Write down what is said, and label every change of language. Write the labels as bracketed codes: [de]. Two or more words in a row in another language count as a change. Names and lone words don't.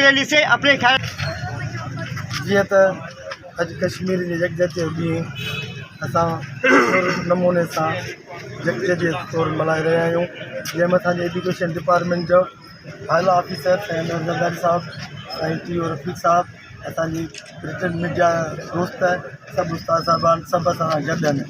[ur] ریلی سے اپنے خیال جی اج کشمیر کی یکجہتی [sd] ڈींहुं असां नमूने सां यकजहती तौर मल्हाए रहिया आहियूं, जंहिंमें असांजे [en] education department [sd] जो आला ऑफिसर साईं नज़ारी साहब, साईं टी ओ रफ़ीक साहब, असांजी [en] print media [sd] दोस्त, सभु उस्ताद साहिबान सभु असां सां गॾु आहिनि।